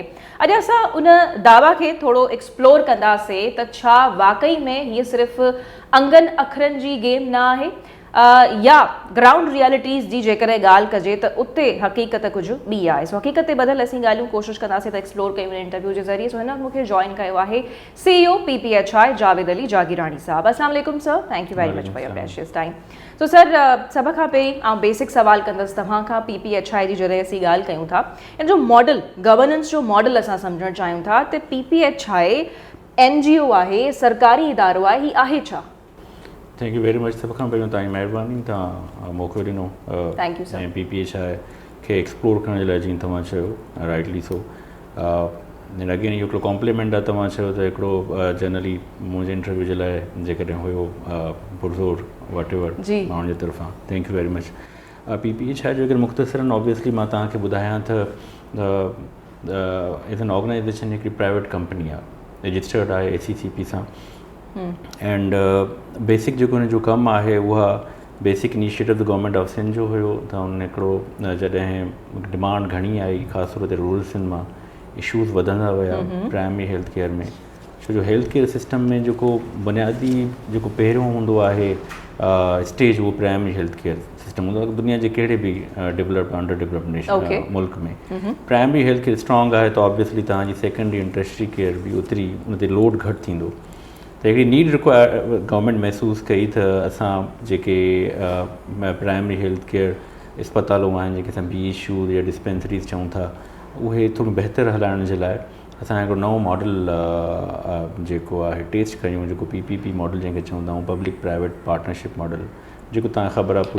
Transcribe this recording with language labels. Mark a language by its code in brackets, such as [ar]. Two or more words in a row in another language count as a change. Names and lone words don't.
[sd] अॼु असां उन दावा खे थोरो एक्सप्लोर कंदासीं त छा वाक़ई में हीअ सिर्फ़ु अंगनि अखरनि जी गेम न आहे या [en] ground realities [sd] जी जेकर ॻाल्हि कजे त उते हक़ीक़त कुझु ॿी आहे। सो हक़ीक़त ते बदल असीं ॻाल्हियूं कोशिशि कंदासीं त एक्सप्लोर कयूं इंटरव्यू जे ज़रिए। सो हिन मूंखे जॉइन कयो आहे CEO PPHI जावेद अली जागीरानी साहब। [ar] السلام عليكم सर, [en] Thank you very much for your precious time. [sd] सो सर, सभ खां पहिरीं बेसिक सवाल कंदसि तव्हां खां PPHI जी जॾहिं असीं ॻाल्हि कयूं था, इन जो मॉडल, गवर्नेंस जो मॉडल असां सम्झणु चाहियूं था त PPHI NGO आहे, सरकारी इदारो आहे, ही आहे छा? [en] Thank you very much. [sd] सब खां पहिरियों तव्हांजी महिरबानी, तव्हां मौक़ो ॾिनो [en] Thank you sir [sd] ऐं PPHI खे एक्सप्लोर करण जे लाइ, जीअं तव्हां चयो [en] rightly so. [sd] अगेन इहो हिकिड़ो कॉम्प्लीमेंट आहे। तव्हां चयो त हिकिड़ो जनरली मुंहिंजे इंटरव्यू जे लाइ जेकॾहिं हुयो पुरज़ोर वट एवर माण्हुनि जे तरफ़ां, [en] Thank you very much. [sd] PPHI जो अगरि मुख़्तसरन ऑब्वियसली मां तव्हांखे ॿुधायां त [en] as an organization [sd] हिकिड़ी [en] private company [sd] आहे, रजिस्टर्ड आहे ACCP सां। [en] and basic [sd] जेको हुन जो कमु आहे उहा [en] basic initiative Government of Sindh [sd] जो हुयो। त हुन हिकिड़ो जॾहिं डिमांड घणी आई, ख़ासि तौर ते [en] rural Sindh [sd] मां इशूज़ वधंदा विया [en] primary health care [sd] में, छो जो [en] health care system [sd] में जेको बुनियादी जेको पहिरियों हूंदो आहे स्टेज, उहो [en] primary health care system [sd] हूंदो आहे। दुनिया जे कहिड़े बि [en] developed underdeveloped nation [sd] मुल्क में [en] primary health care strong [sd] आहे त ऑब्वियसली तव्हांजी [en] secondary and tertiary care [sd] बि ओतिरी उन ते लोड घटि थींदो। त हिकिड़ी नीड गवर्नमेंट महसूसु कई त असां जेके [en] primary health care [sd] अस्पतालूं आहिनि, जेके असां BHU या डिस्पेंसरीज़ चऊं था, उहे थोरो बहितर हलाइण जे लाइ असां हिकिड़ो नओं मॉडल जेको आहे टेस्ट कयूं, जेको PPP मॉडल जंहिंखे चवंदा आहियूं, [en] public private partnership model, [sd] जेको तव्हांखे ख़बर आहे।